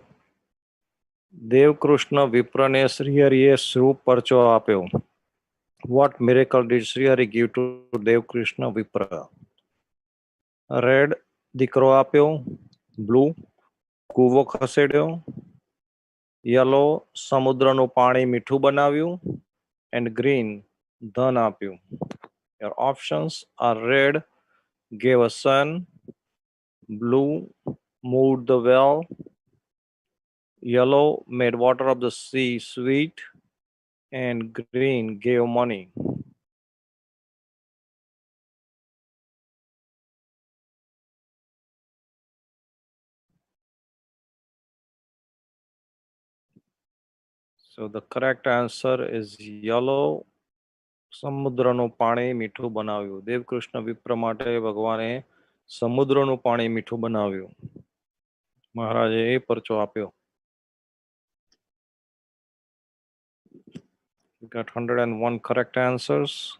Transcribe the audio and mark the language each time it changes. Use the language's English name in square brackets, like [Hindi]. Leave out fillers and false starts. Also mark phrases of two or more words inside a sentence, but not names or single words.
[Gujarati] દેવકૃષ્ણ વિપ્રને શ્રીહરિએ શું પરચો આપ્યો? [English] What miracle did શ્રીહરિ give to દેવકૃષ્ણ વિપ્ર? [Gujarati] રેડ દીકરો આપ્યો, બ્લુ કૂવો ખસેડ્યો, યલો સમુદ્રનું પાણી મીઠું બનાવ્યું, [English] and green [Gujarati] ધન આપ્યું. [English] Your options are red gave a son, blue moved the well, yellow made water of the sea sweet, and green gave money. So the correct answer is yellow. [Gujarati] સમુદ્રનું પાણી મીઠું બનાવ્યું. દેવકૃષ્ણ વિપ્ર માટે ભગવાને સમુદ્રનું પાણી મીઠું બનાવ્યું. મહારાજે એ પરચો આપ્યો. [English] We got 101 correct answers.